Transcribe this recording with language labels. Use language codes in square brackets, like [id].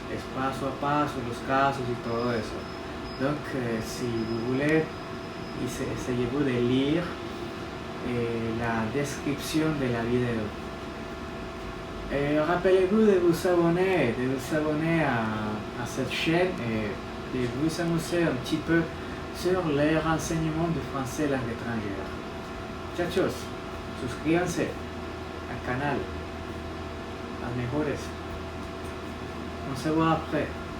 [es] Es paso a paso, los casos y todo eso. [fr] Donc, si vous voulez, essayez-vous de lire la description de la vidéo. Rappelez-vous de vous abonner à cette chaîne et de vous amuser un petit peu sur les renseignements du français langue étrangère. [es] Muchachos, suscríbanse al canal, las mejores. [fr] On se voit après.